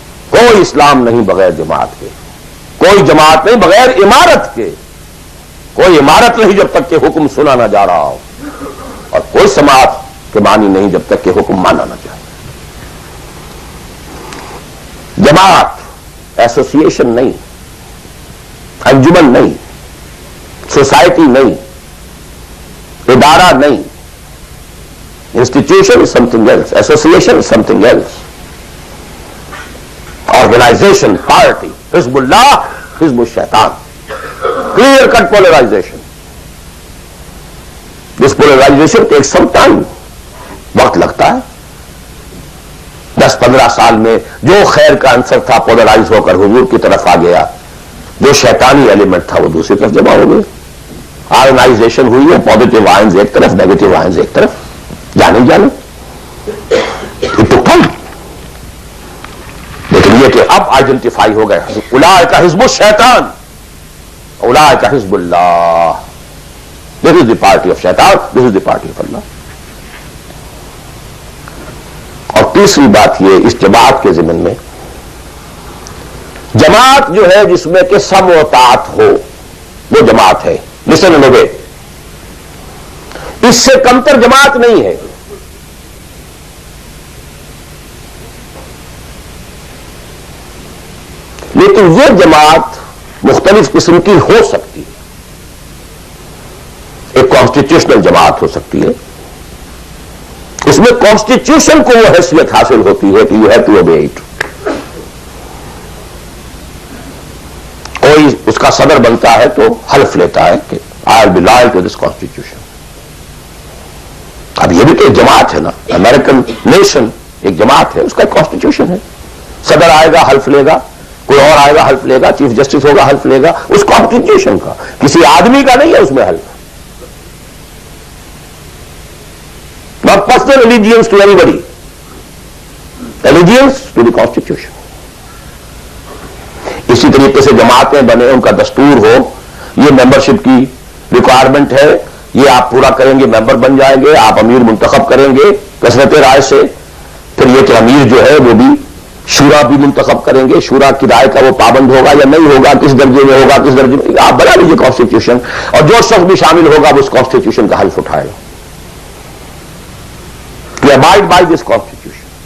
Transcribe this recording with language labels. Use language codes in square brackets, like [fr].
[ur] کوئی اسلام نہیں بغیر جماعت کے، کوئی جماعت نہیں بغیر امارت کے، کوئی امارت نہیں جب تک کہ حکم سنا نہ جا رہا ہو، اور کوئی سماعت کے معنی نہیں جب تک کہ حکم مانا نہ جائے. جماعت ایسوسیشن نہیں، انجمن نہیں، سوسائٹی نہیں، ادارہ نہیں. [en] Institution is something else. Association is something else. Organization, party, Hizbullah, Hizb al-Shaitan. Clear-cut polarization. This polarization takes some time. [ur] وقت لگتا ہے. 10-15 سال میں جو خیر کا عنصر تھا پولرائز ہو کر حضور کی طرف آ گیا، جو شیطانی ایلیمنٹ تھا وہ دوسری طرف جمع ہو گئے. آرگنائزیشن ہوئی ہے، پازیٹیو آئنز ایک طرف، نیگیٹو آئنز ایک طرف. جانے لیکن یہ کہ اب آئیڈینٹیفائی ہو گئے، [ar] اولئک حزب الشیطان، اولئک حزب اللہ. [en] This is the party of شیطان، this is the party of اللہ. [ur] اور تیسری بات یہ اس جماعت کے ضمن میں، جماعت جو ہے جس میں کہ سم و طاعت ہو، وہ جماعت ہے. [en] Listen and obey. [ur] اس سے کمتر جماعت نہیں ہے. لیکن یہ جماعت مختلف قسم کی ہو سکتی ہے. ایک کانسٹیٹیوشنل جماعت ہو سکتی ہے، اس میں کانسٹیٹیوشن کو وہ حیثیت حاصل ہوتی ہے کہ [en] You have to obey it. [ur] کوئی اس کا صدر بنتا ہے تو حلف لیتا ہے کہ [en] I will be loyal to this constitution. [ur] اب یہ بھی تو ایک جماعت ہے نا. امریکن نیشن ایک جماعت ہے، اس کا ایک کانسٹیٹیوشن ہے. صدر آئے گا حلف لے گا، کوئی اور آئے گا حلف لے گا، چیف جسٹس ہوگا حلف لے گا. اس کانسٹیٹیوشن کا، کسی آدمی کا نہیں ہے اس میں حلف. [en] not personal allegiance to anybody. allegiance to the constitution. [ur] اسی طریقے سے جماعتیں بنے، ان کا دستور ہو، یہ ممبرشپ کی ریکوائرمنٹ ہے، یہ آپ پورا کریں گے ممبر بن جائیں گے، آپ امیر منتخب کریں گے کثرت رائے سے، پھر یہ کہ امیر جو ہے وہ بھی شورا بھی منتخب کریں گے، شورا کی رائے کا وہ پابند ہوگا یا نہیں ہوگا، کس درجے میں ہوگا کس درجے میں، آپ بنا لیجیے کانسٹیٹیوشن، اور جو شخص بھی شامل ہوگا وہ اس کانسٹیٹیوشن کا حلف اٹھائے گا کہ [en] Abide by this constitution.